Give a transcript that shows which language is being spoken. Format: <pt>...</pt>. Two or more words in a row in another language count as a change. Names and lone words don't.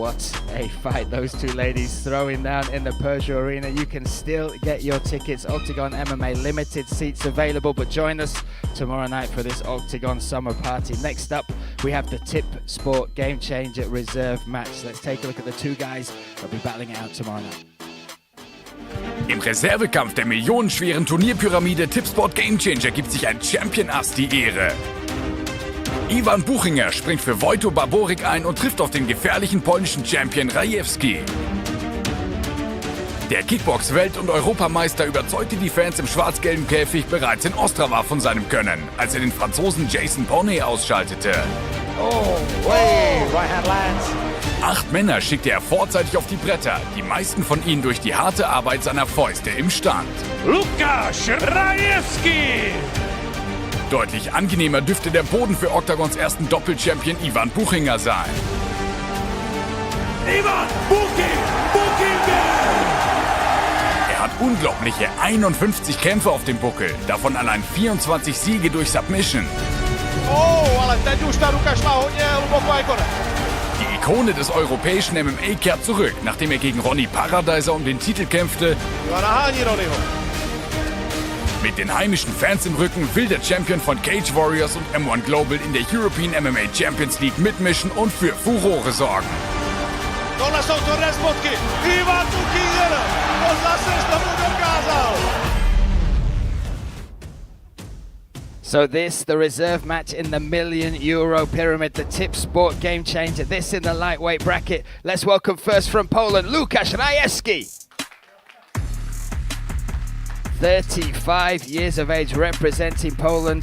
<en>What a fight those two ladies throwing down in the Peugeot Arena. You can still get your tickets. Oktagon MMA, limited seats available, but join us tomorrow night for this Oktagon summer party. Next up, we have the Tip Sport Game Changer Reserve match. Let's take a look at the two guys that'll be battling it out tomorrow night.</en> <de>Im Reservekampf der millionenschweren Turnierpyramide Tipsport Gamechanger gibt sich ein Champion-Ass die Ehre. Iwan Buchinger springt für Wojto Baborik ein und trifft auf den gefährlichen polnischen Champion Rajewski. Der Kickbox-Welt- und Europameister überzeugte die Fans im schwarz-gelben Käfig bereits in Ostrava von seinem Können, als er den Franzosen Jason Poney ausschaltete.</de> <en>Right hand lands.</en> <de>8 Männer schickte er vorzeitig auf die Bretter, die meisten von ihnen durch die harte Arbeit seiner Fäuste im Stand. Łukasz Rajewski. Deutlich angenehmer dürfte der Boden für Oktagons ersten Doppelchampion Iwan Buchinger sein. Iwan Buchinger. Er hat unglaubliche 51 Kämpfe auf dem Buckel, davon allein 24 Siege durch Submission.</de> <cs>Ale teď už ta ruka šla hodně hluboko a konec.</cs> <de>Die Ikone des europäischen MMA kehrt zurück, nachdem er gegen Ronny Paradiser um den Titel kämpfte. Mit den heimischen Fans im Rücken will der Champion von Cage Warriors und M1 Global in der European MMA Champions League mitmischen und für Furore sorgen.</de> <cs>Tohle jsou tvrdé spotky. Iwan Buchinger. To zase znovu dokázal.</cs> <en>So this, the reserve match in the €1 million pyramid, the Tip Sport Game Changer. This in the lightweight bracket. Let's welcome first from Poland, Łukasz Rajewski. 35 years of age, representing Poland.</en>